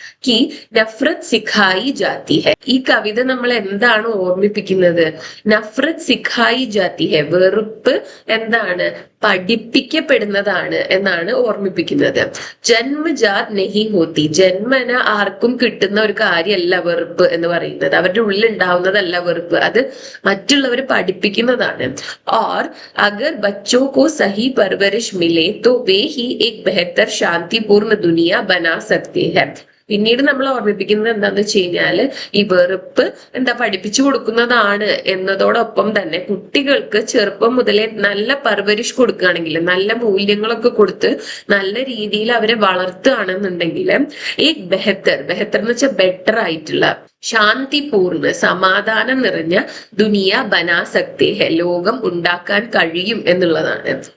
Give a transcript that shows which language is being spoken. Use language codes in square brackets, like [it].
[hi] കി നഫ്രത് സിഖായി ജാത്തി ഹെ, [ml] ഈ കവിത നമ്മൾ എന്താണ് ഓർമ്മിപ്പിക്കുന്നത്, [hi] നഫ്രത് സിഖായി ജാത്തി ഹെ, [ml] വെറുപ്പ് എന്താണ് പഠിപ്പിക്കപ്പെടുന്നതാണ് എന്നാണ് ഓർമ്മിപ്പിക്കുന്നത്. [hi] ജന്മജാത് നെഹി ഹോത്തി, [ml] ജന്മന ആർക്കും കിട്ടുന്ന ഒരു കാര്യമല്ല വെറുപ്പ് എന്ന് പറയുന്നത്, അവരുടെ ഉള്ളിൽ ഉണ്ടാവുന്നതല്ല വെറുപ്പ്, അത് മറ്റുള്ളവർ പഠിപ്പിക്കുന്നതാണ്. [hi] और अगर बच्चों को सही परवरिश मिले तो वे ही एक बेहतर शांतिपूर्ण दुनिया बना सकते हैं. [ml] പിന്നീട് നമ്മൾ ഓർമ്മിപ്പിക്കുന്നത് എന്താന്ന് വെച്ച് കഴിഞ്ഞാല് ഈ വെറുപ്പ് പഠിപ്പിച്ചു കൊടുക്കുന്നതാണ് എന്നതോടൊപ്പം തന്നെ കുട്ടികൾക്ക് ചെറുപ്പം മുതലേ നല്ല പർവരിഷ് കൊടുക്കുകയാണെങ്കിൽ, നല്ല മൂല്യങ്ങളൊക്കെ കൊടുത്ത് നല്ല രീതിയിൽ അവരെ വളർത്തുകയാണെന്നുണ്ടെങ്കിൽ ഈ ബെഹത്തർ എന്ന് വെച്ചാൽ ബെറ്റർ ആയിട്ടുള്ള ശാന്തിപൂർണ്ണ സമാധാനം നിറഞ്ഞ [hi] ദുനിയ ബനാ സക്തേ ഹെ, [ml] ലോകം ഉണ്ടാക്കാൻ കഴിയും എന്നുള്ളതാണ്.